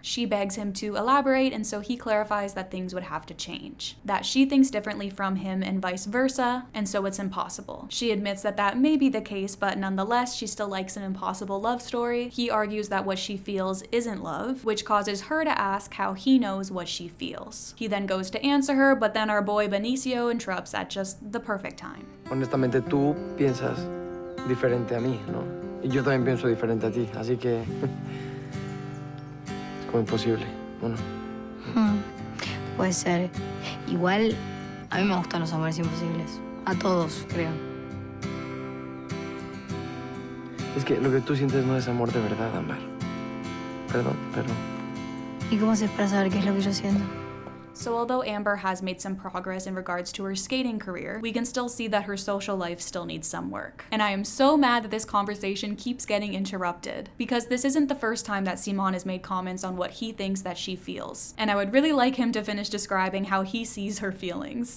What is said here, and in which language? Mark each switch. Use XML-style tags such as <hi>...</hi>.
<en>She begs him to elaborate, and so he clarifies that things would have to change, that she thinks differently from him and vice versa, and so it's impossible. She admits that that may be the case, but nonetheless, she still likes an impossible love story. He argues that what she feels isn't love, which causes her to ask how he knows what she feels. He then goes to answer her, but then our boy Benicio interrupts at just the perfect time.</en> <es>Honestamente, tú piensas diferente a mí, ¿no? Y yo también pienso diferente a ti, así que es como imposible, ¿o no? Puede ser. Igual, a mí me gustan los amores imposibles. A todos, creo. Es que lo que tú sientes no es amor de verdad, Ámbar. Perdón, pero... ¿Y cómo haces para saber qué es lo que yo siento?</es> <en>So although Amber has made some progress in regards to her skating career, we can still see that her social life still needs some work. And I am so mad that this conversation keeps getting interrupted, because this isn't the first time that Simón has made comments on what he thinks that she feels. And I would really like him to finish describing how he sees her feelings.</en>